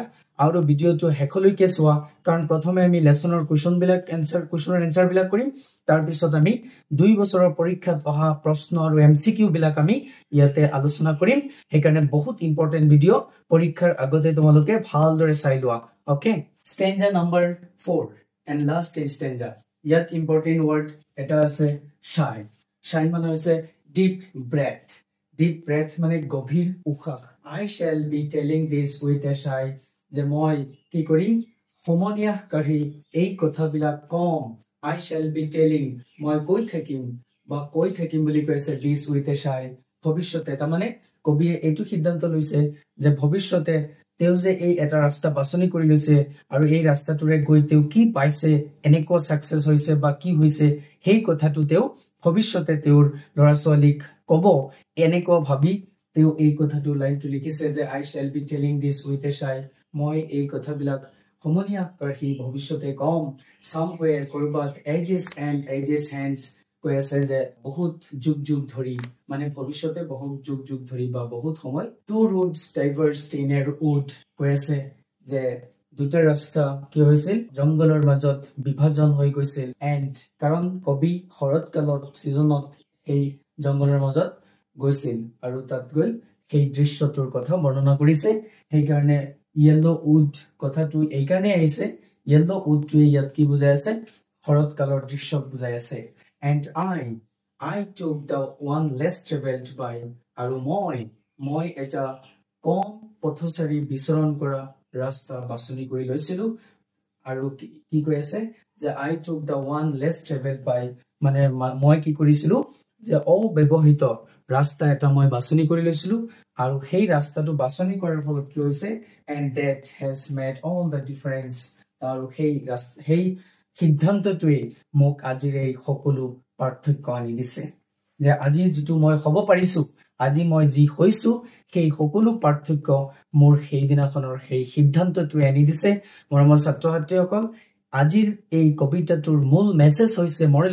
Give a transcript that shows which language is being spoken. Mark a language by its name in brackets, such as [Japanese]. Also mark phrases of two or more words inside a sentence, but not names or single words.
[Assamese] আৰু ভিডিঅ'টো শেষলৈকে চোৱা কাৰণ প্ৰথমে আমি লেসনৰ কুৱেশ্যনৰ এনসাৰ বিলাক কৰিম তাৰ পিছত আমি 2 বছৰৰ পৰীক্ষাত অহা প্ৰশ্ন আৰু এমসিকিউ বিলাক আমি ইয়াতে আলোচনা কৰিম সেইকাৰণে বহুত [English] important video' [Assamese] পৰীক্ষাৰ আগতে তোমালোকে ভালদৰে চাই লোৱা [English] okay stanza number 4 and last stanza [Assamese] ইয়াত [English] important word [Assamese] এটা আছে শাই মানে হৈছে ডিপ ব্ৰেথ মানে গভীৰ উশাহ [English] I shall be telling this with a sigh [Assamese] যে মই কি কৰিম সমনিয়াহ কাঢ়ি এই কথাবিলাক কম [English] I shall be telling [Assamese] মই কৈ থাকিম বুলি কৈছে [English] this with a sigh [Assamese] ভৱিষ্যতে তাৰমানে কবিয়ে এইটো সিদ্ধান্ত লৈছে যে ভৱিষ্যতে তেওঁ যে এই এটা ৰাস্তা বাছনি কৰি লৈছে আৰু এই ৰাস্তাটোৰে গৈ তেওঁ কি পাইছে এনেকুৱা সাকসেস হৈছে বা কি হৈছে সেই কথাটো তেওঁ ভৱিষ্যতে তেওঁৰ ল'ৰা ছোৱালীক কব এনেকুৱা ভাবি তেওঁ এই কথাটো লাইনটো লিখিছে যে [English] I shall be telling this with a sigh [Assamese] মই এই কথাবিলাক সমনিয়া কাঢ়ি ভৱিষ্যতে কম somewhere কৰবাত [English] ages and ages hence [Assamese] কৈ আছে যে বহুত যুগ ধৰি মানে ভৱিষ্যতে বহুত যুগ ধৰি বা বহুত সময় [English] two roads diverged in a [Assamese] wood কৈ আছে যে দুটা ৰাস্তা কি হৈছিল জংগলৰ মাজত বিভাজন হৈ গৈছিল এণ্ড কাৰণ কবি শৰৎকালত সিজনত এই জংগলৰ মাজত গৈছিল আৰু তাত গৈ সেই দৃশ্যটোৰ কথা বৰ্ণনা কৰিছে সেইকাৰণে [English] yellow wood [Assamese] কথাটো এই কাৰণে আহিছে [English] yellow wood [Assamese] টোৱে ইয়াত কি বুজাই আছে শৰৎকালৰ দৃশ্য বুজাই আছে [English] and I took the one less traveled by [Assamese] আৰু মই এটা কম পথচাৰী বিচৰণ কৰা ৰাস্তা বাছনি কৰি লৈছিলো আৰু কি কৈ আছে যে [English] I took the one less traveled by [Assamese] মানে মই কি কৰিছিলো যে অব্যৱহৃত ৰাস্তা এটা মই বাছনি কৰি লৈছিলো আৰু সেই ৰাস্তাটো বাছনি কৰাৰ ফলত কি হৈছে [English] and that has made all the difference [Assamese] আৰু সেই সিদ্ধান্তটোৱে মোক আজিৰ এই সকলো পাৰ্থক্য আনি দিছে যে আজি যেটো মই হ'ব পাৰিছো আজি মই যি হৈছো সেই সকলো পাৰ্থক্য মোৰ সেই দিনাখনৰ সেই সিদ্ধান্তটোৱে আনি দিছে মৰমৰ ছাত্ৰ-ছাত্ৰীসকল আজিৰ এই কবিতাটোৰ মূল মেছেজ হৈছে মৰেল